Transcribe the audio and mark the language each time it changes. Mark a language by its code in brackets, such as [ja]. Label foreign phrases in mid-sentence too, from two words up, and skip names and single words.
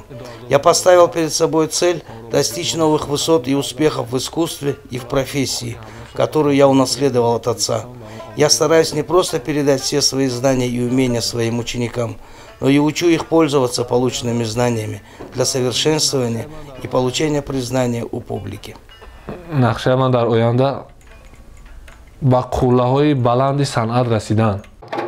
[ru] Я поставил перед собой цель достичь новых высот и успехов в искусстве и в профессии, которую я унаследовал от отца. Я стараюсь не просто передать все свои знания и умения своим ученикам, но и учу их пользоваться полученными знаниями для совершенствования и получения признания у публики. [tg] Нақшаи ман дар оянда ба қуллаҳои баланди санъат расидан.